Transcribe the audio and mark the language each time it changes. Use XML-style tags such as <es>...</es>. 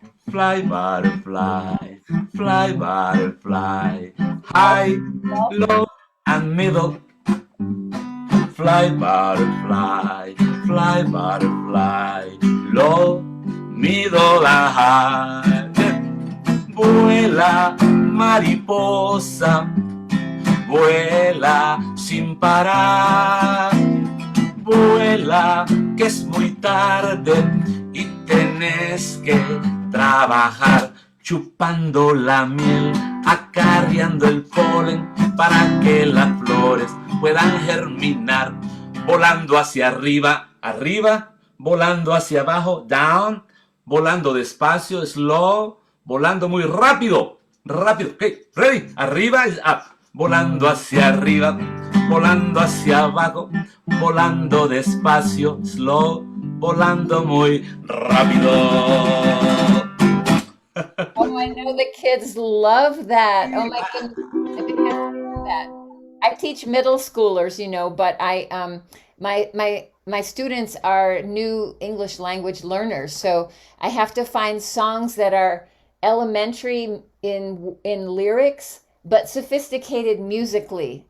<en>Fly, butterfly, high, low, and middle. Fly, butterfly, low, middle, and high.</en> <es>Vuela, mariposa, vuela sin parar. Vuela, que es muy tarde y tenés que trabajar chupando la miel, acarreando el polen para que las flores puedan germinar, volando hacia arriba, volando hacia abajo, down, volando despacio, slow, volando muy rápido, okay, ready, arriba is up, volando hacia arriba, volando hacia abajo, volando despacio, slow, volando muy rápido.</es> <en>Oh, I know the kids love that. Oh my goodness. I've been happy to hear that. I teach middle schoolers, but my students are new English language learners, so I have to find songs that are elementary in lyrics but sophisticated musically.</en>